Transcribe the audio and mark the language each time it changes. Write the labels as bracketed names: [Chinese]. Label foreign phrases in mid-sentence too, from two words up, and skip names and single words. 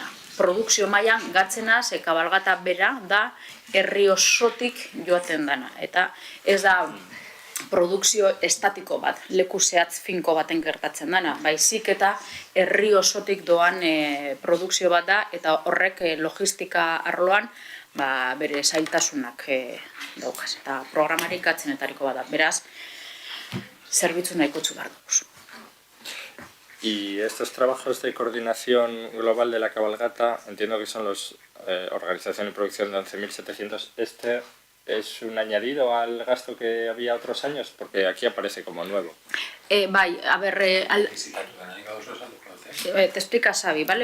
[Basque] Produkzio mailan gatzena, ze kabalgata bera da herri osotik joaten dana, eta ez da produkzio estatiko bat, leku zehatz finko baten gertatzen dana, baizik eta herri osotik doan produkzio bat da, eta horrek logistika arloan bere zailtasunak daukaz, eta programarik gatzenetariko bat da, beraz, zerbitzu nahikotsu behar dugu. [Spanish] Y estos trabajos de coordinación global de la cabalgata, entiendo que son los organización y producción de 11.700. ¿Este es un añadido al gasto que había otros años? Porque aquí aparece como nuevo. Bai, a ver, te explica Xavi, ¿vale?